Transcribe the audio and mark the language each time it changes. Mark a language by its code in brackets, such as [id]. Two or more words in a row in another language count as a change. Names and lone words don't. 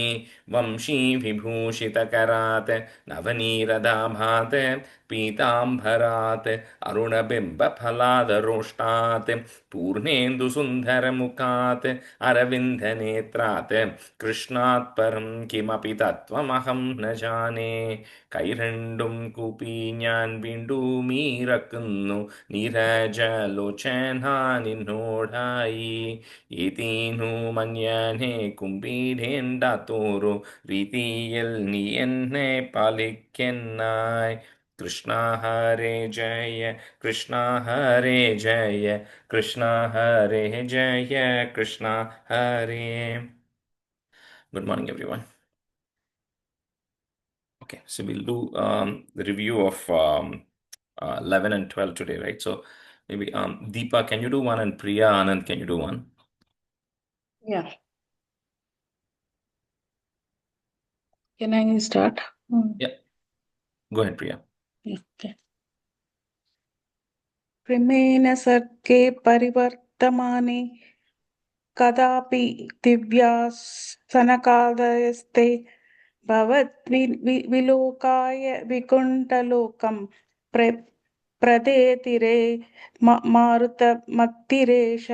[sa] वंशीविभूषितकरात् नवनीरदाभात् पीताम्बरात् अरुणबिम्बफलादरोष्टात् पूर्णेन्दुसुन्दरमुखात् अरविन्दनेत्रात् कृष्णात् परं किमपि तत्त्वमहं न जाने. [ml] കൈരണ്ടും കൂപ്പി ഞാൻ വീണ്ടുമീറക്കുന്നു നീരജലോചന നിന്നോടായി. ഏതീനു മഞ്ഞനെ കുമ്പിടേണ്ടാത്തോരു രീതിയിൽ നീ എന്നെ പാലിക്കെന്നായി. [sa] കൃഷ്ണ ഹരേ ജയ കൃഷ്ണ ഹരേ ജയ കൃഷ്ണ ഹരേ ജയ കൃഷ്ണ ഹരേ. [en] Good morning, everyone. Okay, so we'll do the review of 11 and 12 today, right? So maybe Deepa, can you do one? And Priya, Anand, can you do one? Yeah. Can I start? Yeah. Go ahead, Priya. Okay. [sa] प्रेमेण सर्गे परिवर्तमाने कदापि दिव्यासनकादयस्ते भवद्विलोकाय विकुण्ठलोकं प्रदेतिरे मारुतमत्तिरेश